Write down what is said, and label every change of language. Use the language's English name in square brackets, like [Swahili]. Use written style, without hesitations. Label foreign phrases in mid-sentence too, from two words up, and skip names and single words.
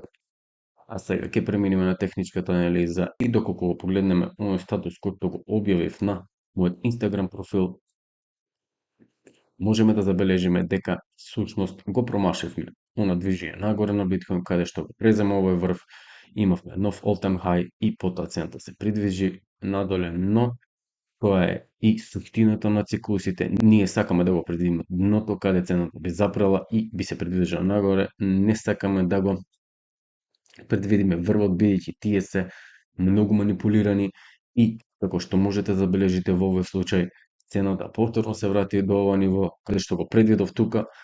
[Macedonian] А сега ќе преминеме на техничката анализа и доколку го погледнеме оној статус кој што го објавив на мојот Инстаграм профил, можеме да забележиме дека всушност го промашивме она движење нагоре на биткоин, каде што го презема овој врв, имавме нов [English] all time high [Macedonian] и потоа цената се придвижи надоле, но тоа е и суштината на циклусите. Ние сакаме да го предвидиме дното каде цената би запрела и би се придвижила нагоре, не сакаме да го предвидиме врвот, бидејќи тие се многу манипулирани и, како што можете да забележите во овој случај, цената повторно се врати до ова ниво, каде што го предвидов тука.